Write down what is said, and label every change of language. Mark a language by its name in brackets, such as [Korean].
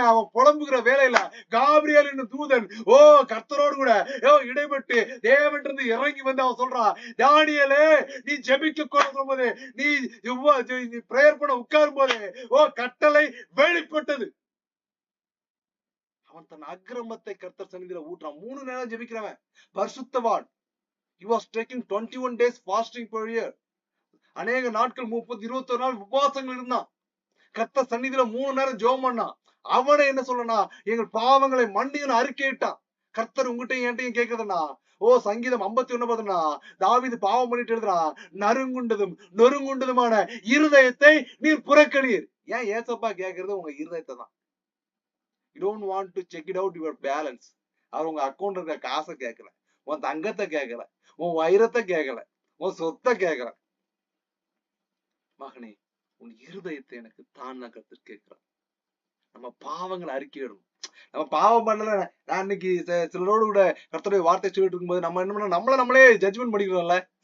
[Tamil] அவன் புலம்புகிற வேலையில காபிரியேல் என்னும் தூதன் கர்த்தரோடு கூட இடைப்பட்டு தேவனிலிருந்து இறங்கி வந்து அவன் சொல்றான், தானியேலே நீ ஜெபிக்க போது, நீ பிரேயர் பண்ண உட்காரும் போது கட்டளை வெளிப்பட்டது. அவன் தன் அக்கிரமத்தை கர்த்தர் சந்நிதியில ஊற்றான். 3 நேரம் ஜெபிக்கிறவன் பரிசுத்தவான். [English] He was taking 21 days fasting per year. [Tamil] அநேக நாட்கள் 30, 21 நாள் உபவாசங்கள் இருந்தான். கர்த்தர் சந்நிதியில 3 நேரம் ஜெபம் பண்ணான். அவனை என்ன சொல்லனா, எங்கள் பாவங்களை மன்னியும் அறிக்கையிட்டான். கர்த்தர் உங்ககிட்ட என்கிட்டயும் கேக்குறதுனா, சங்கீதம் 51 தாவீது பாவம் பண்ணிட்டு எழுதுறா, நறுங்குண்டதும் நொறுங்குண்டதுமான இருதயத்தை நீர் புறக்கணீர். ஏன் ஏசப்பா கேக்குறது உங்க இருதயத்தை தான். [English] You don't want to check it out your balance. [Tamil] அவர் உங்க அக்கௌண்ட் இருக்க காசை கேட்கல, உன் தங்கத்தை கேட்கல, உன் வைரத்தை கேட்கல, உன் சொத்தை கேட்கல. மகனே, உன் இருதயத்தை எனக்கு தான் கர்த்தர் கேட்கிறார். நம்ம பாவங்களை அறிக்கையிடணும். நம்ம பாவம் பண்ணல. நான் இன்னைக்கு சிலரோடு கூட கர்த்தருடைய வார்த்தை சொல்லிட்டு இருக்கும்போது நம்ம என்ன பண்ண, நம்மளே ஜட்ஜ்மெண்ட் பண்ணிக்கிறோம்ல.